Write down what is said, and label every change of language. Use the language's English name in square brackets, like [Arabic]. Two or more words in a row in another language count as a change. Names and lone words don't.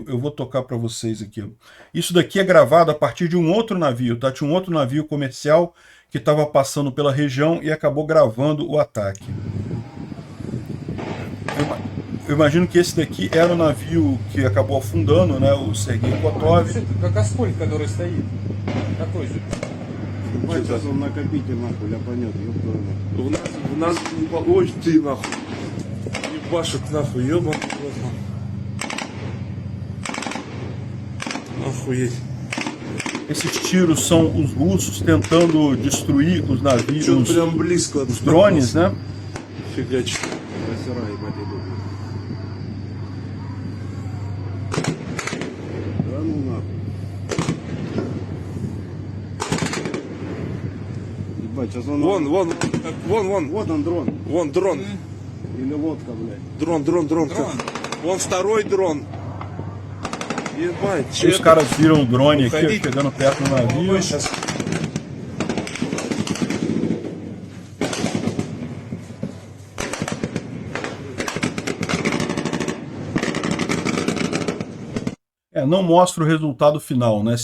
[Portuguese] Eu vou tocar para vocês aqui. Isso daqui é gravado a partir de um outro navio, tá? Tinha um outro navio comercial que estava passando pela região e acabou gravando o ataque. Eu imagino que esse daqui era o navio que acabou afundando, né? O Sergei Kotov. [Russian] Как Аскольд, который стоит. Такой же. Сейчас он накопитель нахуй, ляпанет, ёбаный. В нас... Ой, ты нахуй. Ебашек нахуй, ёбаный. Охуеть. [Portuguese] Esses tiros são os russos tentando destruir os navios, os drones, né? [Russian] Фигачит. Красера, ебать, идут. Да ну нахуй. Ебать, сейчас он... Вон. Вот он дрон. Вон дрон. Или лодка, блядь. Дрон. Вон второй дрон. Ебать, [Portuguese] Os caras viram o drone aqui, chegando perto do navio. Não mostra o resultado final, né?